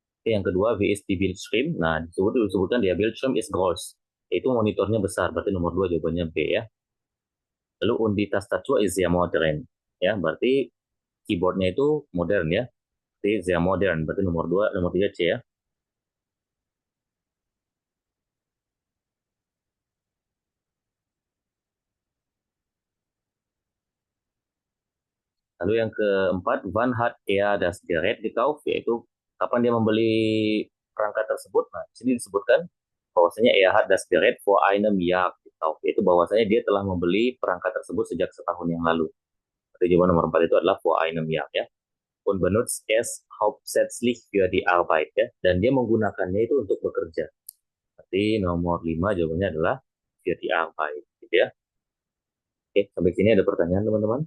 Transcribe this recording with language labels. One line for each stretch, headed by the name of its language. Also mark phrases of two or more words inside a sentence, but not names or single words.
Indonesian: yang kedua,
German: wie ist die Bildschirm?
Indonesian: Nah, disebutkan
German: dia Bildschirm is groß.
Indonesian: Itu monitornya besar, berarti nomor 2 jawabannya B ya.
German: Lalu und die Tastatur ist sehr modern.
Indonesian: Ya, berarti keyboardnya itu modern ya. Berarti
German: sehr modern,
Indonesian: berarti nomor 2, nomor 3 C ya. Lalu yang keempat,
German: wann hat er das Gerät gekauft?
Indonesian: Yaitu kapan dia membeli perangkat tersebut. Nah, di sini disebutkan bahwasanya
German: er hat das Gerät vor einem Jahr gekauft.
Indonesian: Yaitu bahwasanya dia telah membeli perangkat tersebut sejak setahun yang lalu. Berarti jawaban nomor 4 itu adalah
German: vor einem Jahr
Indonesian: ya.
German: Und benutzt es hauptsächlich für die Arbeit ya.
Indonesian: Dan dia menggunakannya itu untuk bekerja. Berarti nomor 5 jawabannya adalah
German: für die Arbeit
Indonesian: gitu ya. Oke, sampai sini ada pertanyaan teman-teman?